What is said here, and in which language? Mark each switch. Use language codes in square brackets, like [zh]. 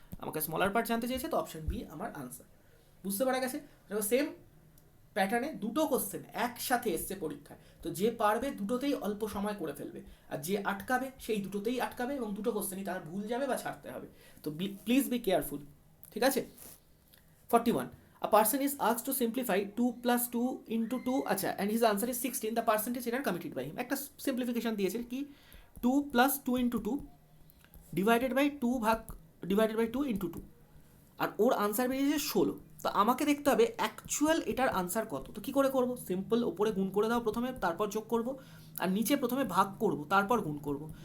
[bn] আমাকে smaller part জানতে চেয়েছে, তো অপশন বি আমার আনসার। বুঝতে পারা গেছে? সেম প্যাটার্নে দুটো কোশ্চেন একসাথে এসছে পরীক্ষায়, তো যে পারবে দুটোতেই অল্প সময় করে ফেলবে, আর যে আটকাবে সেই দুটোতেই আটকাবে, এবং দুটো কোশ্চেনই তার ভুল যাবে বা ছাড়তে হবে। তো [en] please be careful, [bn] ঠিক আছে। [en] 41, a person is asked to simplify 2 + 2 × 2, [bn] আচ্ছা, [en] and his answer is 16, the percentage error committed by him। [bn] একটা সিম্পলিফিকেশন দিয়েছে কি 2 + 2 × 2 divided by 2 × 2, আর or answer বেরিয়েছে 16। তো আমাকে দেখতে হবে অ্যাকচুয়াল এটার আনসার কত। তো কী করে করব, সিম্পল, ওপরে গুণ করে দাও প্রথমে, তারপর যোগ করব, আর নিচে প্রথমে ভাগ করব তারপর গুণ করব।